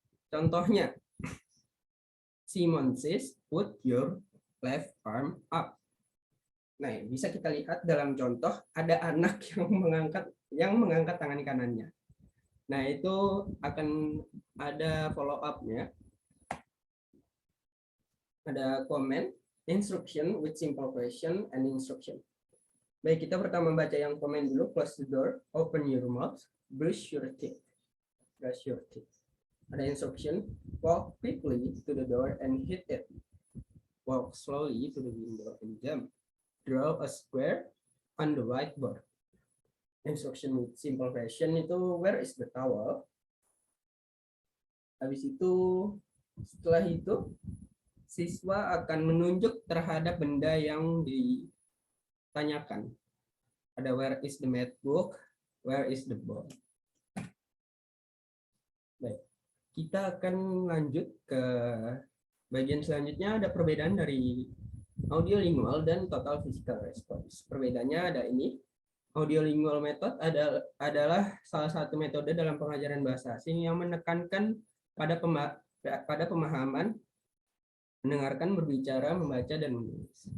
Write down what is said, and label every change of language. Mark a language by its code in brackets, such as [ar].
[id] Contohnya, [en] Simon says, put your left arm up. [id] Nah, bisa kita lihat dalam contoh ada anak yang mengangkat tangan kanannya. Nah, itu akan ada follow up-nya. Ada [en] comment, instruction with simple question and instruction. [id] Baik, kita pertama baca yang komen dulu. [en] Close the door, open your mouth, brush your teeth. Brush your teeth. [id] Ada [en] instruction, walk quickly to the door and hit it. Walk slowly to the window and jump. Draw a square on the whiteboard. Instruction with simple question [id] itu [en] where is the towel? [id] Habis itu, setelah itu siswa akan menunjuk terhadap benda yang ditanyakan. Ada [en] where is the math book, where is the ball. [id] Baik, kita akan lanjut ke bagian selanjutnya. Ada perbedaan dari audiolingual dan total physical response. Perbedaannya ada ini. Audiolingual method adalah salah satu metode dalam pengajaran bahasa asing yang menekankan pada pemahaman, mendengarkan, berbicara, membaca, dan menulis.